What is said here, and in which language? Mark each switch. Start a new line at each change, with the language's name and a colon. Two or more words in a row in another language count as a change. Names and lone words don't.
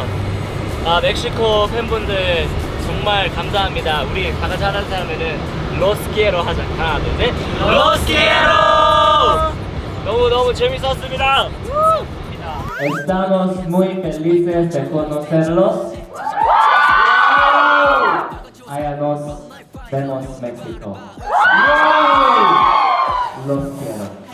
Korean: 멕시코 팬분들 정말 감사합니다. 우리 다 같이 하는 사람에는
Spanish: los quiero
Korean: 하자. 하나, 둘, 셋.
Spanish: los quiero!
Korean: 너무 재밌었습니다.
Spanish: Estamos muy felices de conocerlos. Allá nos vemos México. Los quiero.